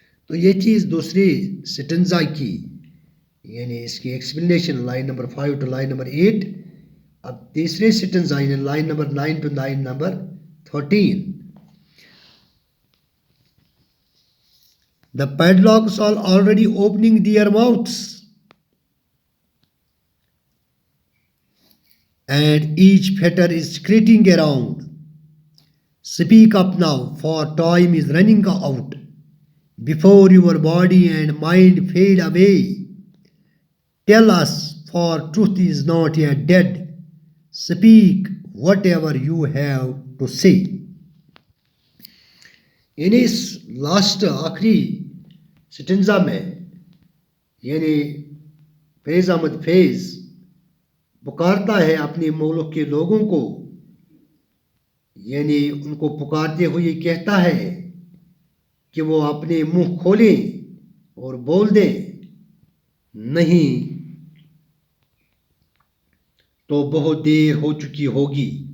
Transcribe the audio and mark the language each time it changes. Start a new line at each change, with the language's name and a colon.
Urdu: تو یہ چیز دوسری سٹنزا کی یعنی اس کی explanation line number 5 to line number 8۔ اب تیسرے سٹنزا یعنی line number 9 to line number 13۔
English: The padlocks are already opening their mouths, and each fetter is screeching around. Speak up now, for time is running out, before your body and mind fade away. Tell us, for truth is not yet dead. Speak whatever you have to say.
Urdu: یعنی اس last آخری سٹنزا میں یعنی فیض احمد فیض پکارتا ہے اپنے ملک کے لوگوں کو، یعنی ان کو پکارتے ہوئے کہتا ہے کہ وہ اپنے منہ کھولیں اور بول دیں، نہیں تو بہت دیر ہو چکی ہوگی۔